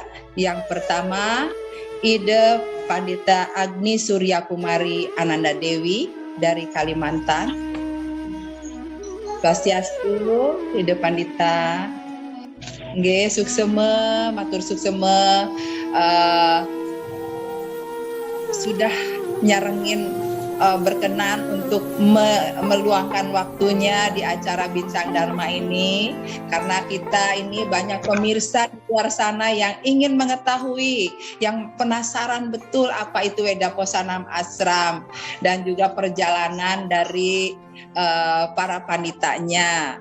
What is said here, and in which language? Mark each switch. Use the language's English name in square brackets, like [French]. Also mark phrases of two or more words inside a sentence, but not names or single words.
[Indonesian] Yang pertama, Ida Pandita Agni Surya Kumari Ananda Dewi dari Kalimantan. Swastiastu, Ida Pandita. [Balinese] Nggih, suksema, matur suksema, [Indonesian] sudah nyarengin berkenan untuk meluangkan waktunya di acara Bincang Dharma ini, karena kita ini banyak pemirsa di luar sana yang ingin mengetahui, yang penasaran betul apa itu Wedaposanam Ashram dan juga perjalanan dari para panditanya.